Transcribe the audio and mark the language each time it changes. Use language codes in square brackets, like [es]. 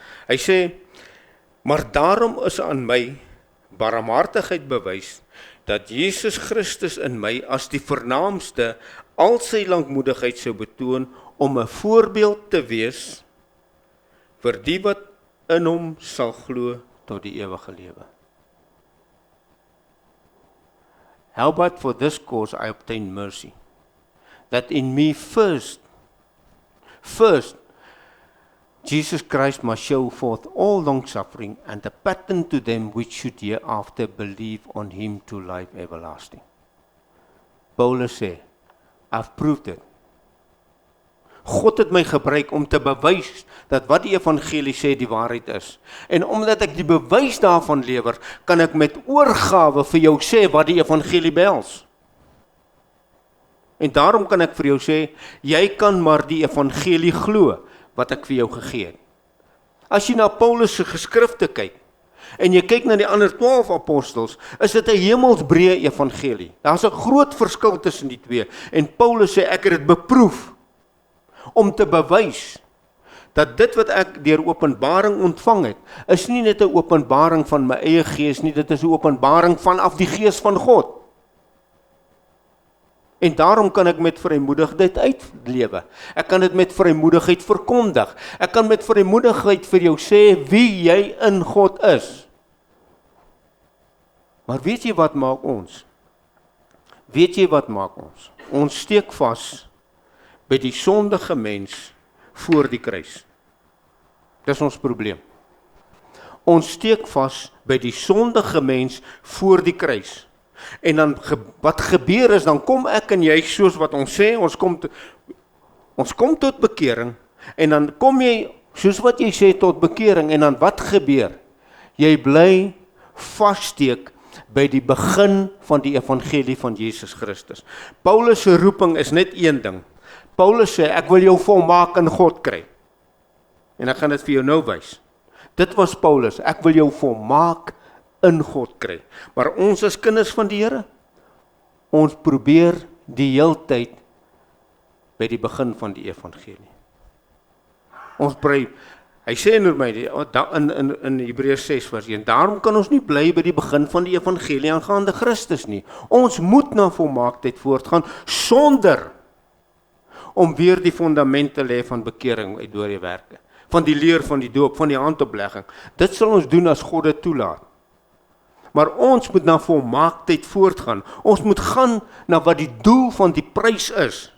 [af] Hy sê, maar daarom is aan my barmhartigheid bewys, dat Jesus Christus in my as die vernaamste al sy lankmoedigheid sou betoon, om 'n voorbeeld te wees vir die wat in hom sal glo tot die ewige lewe. [en] Howbeit for this cause I obtain mercy, that in me first, Jesus Christ must show forth all long suffering and a pattern to them which should hereafter believe on him to life everlasting. [af] Paulus sê, [en] I've proved it. [af] God het my gebruik om te bewys dat wat die evangelie sê die waarheid is. En omdat ek die bewys daarvan lewer, kan ek met oorgawe vir jou sê wat die evangelie behels. En daarom kan ek vir jou sê, jy kan maar die evangelie glo wat ek vir jou gegee het. As jy na Paulus se geskrifte kyk, en jy kyk na die ander 12 apostels, is dit 'n hemelsbreë evangelie. Daar's 'n groot verskil tussen die twee. En Paulus sê, ek het dit beproef, om te bewys, dat dit wat ek deur openbaring ontvang het, is nie net 'n openbaring van my eie gees nie, dit is 'n openbaring vanaf die gees van God. En daarom kan ek met vrymoedigheid uitlewe. Ek kan dit met vrymoedigheid verkondig. Ek kan met vrymoedigheid vir jou sê wie jy in God is. Maar weet jy wat maak ons? Weet jy wat maak ons? Ons steek vas by die sondige mens voor die kruis. Dis ons probleem. Ons steek vas by die sondige mens voor die kruis. En dan wat gebeur is, dan kom ek en jy, soos wat ons sê, ons kom tot bekering, en dan kom jy, soos wat jy sê, tot bekering, en dan wat gebeur? Jy bly vassteek by die begin van die evangelie van Jesus Christus. Paulus se roeping is net een ding. Paulus sê, ek wil jou volmaak in God kry. En ek gaan dit vir jou nou wys. Dit was Paulus, ek wil jou volmaak in God kry. Maar ons as kinders van die Here, ons probeer die heeltyd by die begin van die evangelie. Ons bly, hy sê in Hebreërs 6 vers 1, daarom kan ons nie bly by die begin van die evangelie aangaande Christus nie. Ons moet na volmaaktheid voortgaan, sonder om weer die fundament te lê van bekering uit dooie werke, van die leer van die doop, van die handoplegging. Dit sal ons doen as God dit toelaat. Maar ons moet na volmaaktheid voortgaan. Ons moet gaan na wat die doel van die prys is.